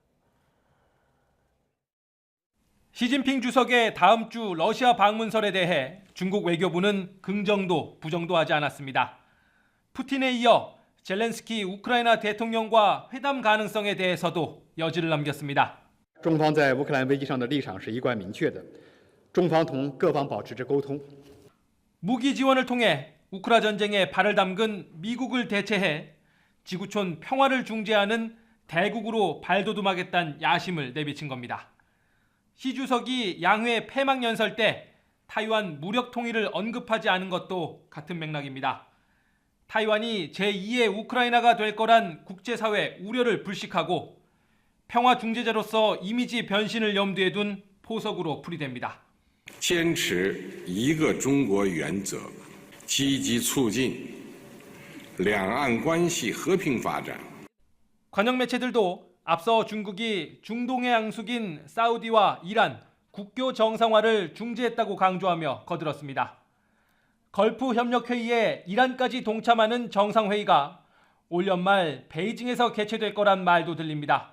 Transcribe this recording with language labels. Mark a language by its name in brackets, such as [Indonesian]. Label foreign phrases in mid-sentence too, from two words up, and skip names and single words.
[Korean] 시진핑 주석의 다음 주 러시아 방문설에 대해 중국 외교부는 긍정도 부정도 하지 않았습니다. 푸틴에 이어 젤렌스키 우크라이나 대통령과 회담 가능성에 대해서도 여지를 남겼습니다. [Chinese] 中方在乌克兰危机上的立场是一贯明确的，中方同各方保持着沟通。 [Korean] 무기 지원을 통해 우크라 전쟁에 발을 담근 미국을 대체해 지구촌 평화를 중재하는 대국으로 발돋움하겠다는 야심을 내비친 겁니다. 시 주석이 양회 폐막 연설 때 타이완 무력 통일을 언급하지 않은 것도 같은 맥락입니다. 타이완이 제2의 우크라이나가 될 거란 국제사회 우려를 불식하고 평화 중재자로서 이미지 변신을 염두에 둔 포석으로 풀이됩니다. [Chinese] 坚持一个中国原则，积极促进两岸关系和平发展。 [Korean] 관영 매체들도 앞서 중국이 중동의 앙숙인 사우디와 이란 국교 정상화를 중재했다고 강조하며 거들었습니다. 걸프 협력회의에 이란까지 동참하는 정상회의가 올 연말 베이징에서 개최될 거란 말도 들립니다.